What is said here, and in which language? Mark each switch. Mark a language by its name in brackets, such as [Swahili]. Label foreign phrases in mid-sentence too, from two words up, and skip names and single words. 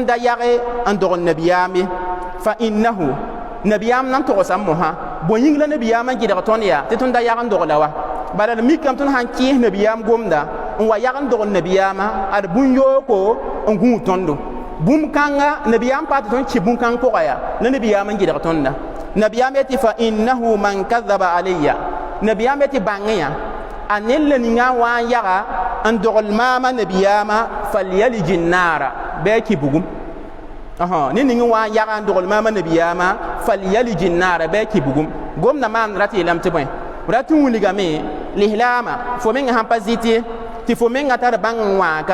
[Mossi] da yage n dogl nabiyaame [Arabic] فإنه [Mossi] nabiyaam nan togsa m mosã bõe yĩng la nabiyaamã gɩdg tõnd yaa tɩ tõnd da yag n dogla wa bala d mikame tõnd sãn kẽes nabiyaam gomda n wa yag n dogl nabiyaamã ad bũn-yooko n gũud tõndo bũmb-kãngã nabiyaam pa tɩ tõnd kɩ bũmb-kãng pʋga yaa la nabiyaam n gɩdg tõnda nabiyaam ye tɩ [Arabic] فإنه من كذب علي [Mossi] nabiyaam ye tɩ bãngẽ yã a ned la ninga n wa n yaga n dogl maamã nabiyaamã [Arabic] فليلج النار [Mossi] bɩ a kɩ bugum ne ning n wa n yaga n dogl maamã nabiyaamã [Arabic] فليلج النار [Mossi] bɩ a kɩ bugum gomda maan rat yeelame tɩ bõe rat n wilgame lislaamã fo mengã sãn pa zɩtɩ tɩ fo mengã tar bãng n wãaka